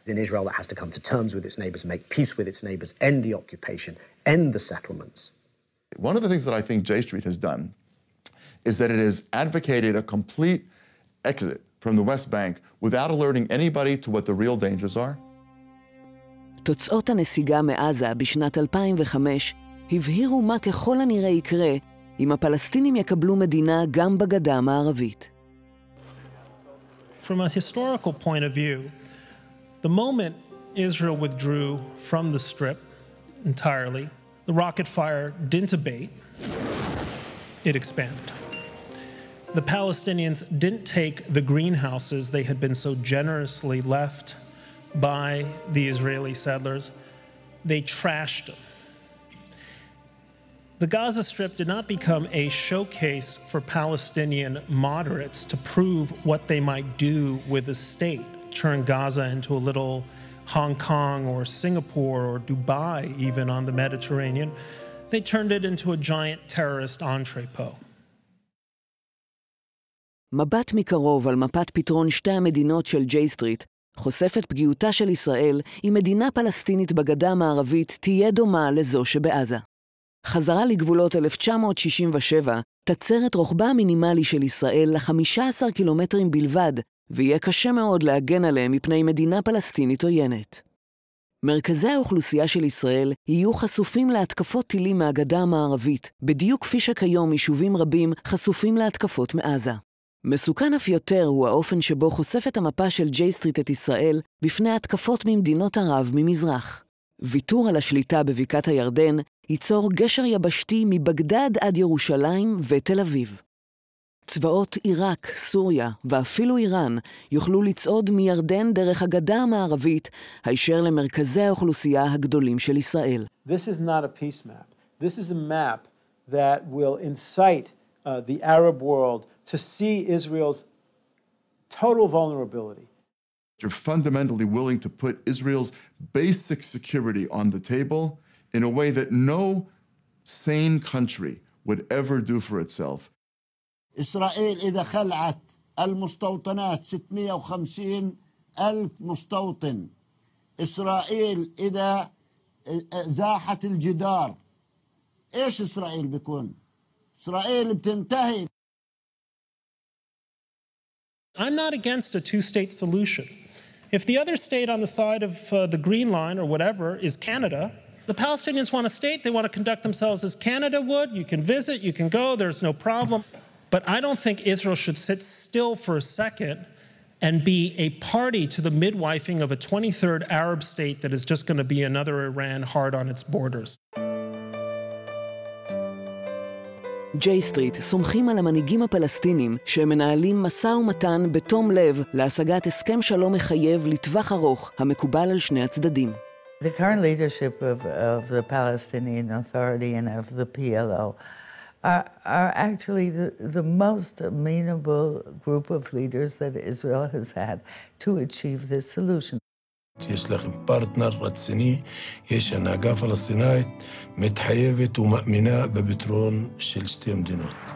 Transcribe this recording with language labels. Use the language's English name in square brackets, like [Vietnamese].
[English] In Israel that has to come to terms with its neighbors, make peace with its neighbors, end the occupation, end the settlements. One of the things that I think J-Street has done is that it has advocated a complete exit from the West Bank without alerting anybody to what the real dangers are. [Hebrew] תוצאות הנסיגה מעזה בשנת 2005 הבהירו מה ככל הנראה יקרה אם הפלסטינים יקבלו מדינה גם בגדה המערבית. [English] From a historical point of view, the moment Israel withdrew from the Strip entirely, the rocket fire didn't abate, it expanded. The Palestinians didn't take the greenhouses they had been so generously left by the Israeli settlers, they trashed them. The Gaza Strip did not become a showcase for Palestinian moderates to prove what they might do with a state, turn Gaza into a little Hong Kong or Singapore or Dubai even on the Mediterranean. They turned it into a giant terrorist entrepot. [Hebrew] מבט מקרוב על מפת פתרון שתי המדינות של ג'יי-סטריט חושף את פגיעותה של ישראל אם מדינה פלסטינית בגדה המערבית תהיה דומה לזו שבעזה. חזרה לגבולות 1967 תצר את רוחבה המינימלי של ישראל ל-15 קילומטרים בלבד, ויהיה קשה מאוד להגן עליהם מפני מדינה פלסטינית עוינת. מרכזי האוכלוסייה של ישראל יהיו חשופים להתקפות טילים מהגדה המערבית, בדיוק כפי שכיום יישובים רבים חשופים להתקפות מעזה. מסוכן אף יותר הוא האופן שבו חושפת המפה של ג'יי-סטריט את ישראל בפני התקפות ממדינות ערב ממזרח. ויתור על השליטה בבקעת הירדן ייצור גשר יבשתי מבגדד עד ירושלים ותל אביב. צבאות עיראק, סוריה ואפילו איראן יוכלו לצעוד מירדן דרך הגדה המערבית הישר למרכזי האוכלוסייה הגדולים של ישראל. [English] This is not a peace map. This is a map that will incite the Arab world to see Israel's total vulnerability. You're fundamentally willing to put Israel's basic security on the table in a way that no sane country would ever do for itself. [Arabic] إسرائيل إذا خلعت المستوطنات 650 ألف مستوطن. إسرائيل إذا زاحت الجدار إيش إسرائيل بيكون؟ إسرائيل بتنتهي. [English] I'm not against a two-state solution. If the other state on the side of the Green Line or whatever is Canada, the Palestinians want a state, they want to conduct themselves as Canada would. You can visit, you can go, there's no problem. But I don't think Israel should sit still for a second and be a party to the midwifing of a 23rd Arab state that is just going to be another Iran hard on its borders. [Hebrew] ג'יי-סטריט סומכים על המנהיגים הפלסטינים שמנהלים משא ומתן בתום לב להשגת הסכם שלום מחייב לטווח ארוך המקובל על שני הצדדים. [English] The current leadership of the Palestinian Authority and of the PLO are actually the most amenable group of leaders that Israel has had to achieve this solution. [Hebrew] יש לכם פרטנר רציני, יש הנהגה פלסטינאית מתחייבת ומאמינה בפתרון של שתי מדינות.